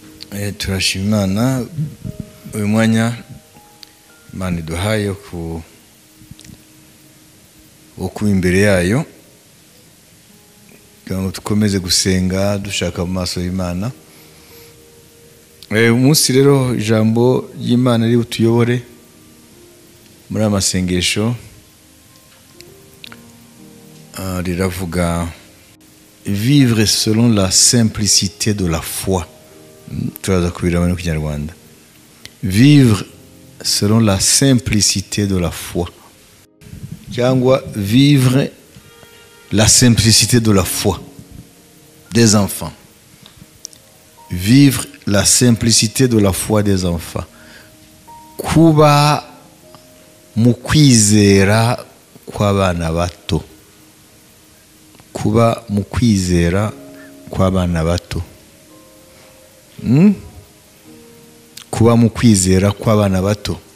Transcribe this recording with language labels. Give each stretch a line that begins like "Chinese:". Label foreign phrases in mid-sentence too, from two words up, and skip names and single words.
Kinyarwanda: turashima Imana uyu mwanya Imana iduhaye ku imbere yayo kugira ngo dukomeze gusenga dushaka mu maso y'Imana. Umunsi rero ijambo y'Imana riri butuyobore muri amasengesho riravuga
French: vivre selon la simplicité de la foi.
Kinyarwanda: Turaza kubiramo mu Kinyarwanda.
French: Vivre selon la simplicité de la foi. Cyangwa vivre la simplicité de la foi des enfants. Vivre la simplicité de la foi des enfants.
Kinyarwanda: Kuba mu kwizera kw'abana bato. Kuba mu kwizera kw'abana bato. Kuba mu kwizera kw'abana bato.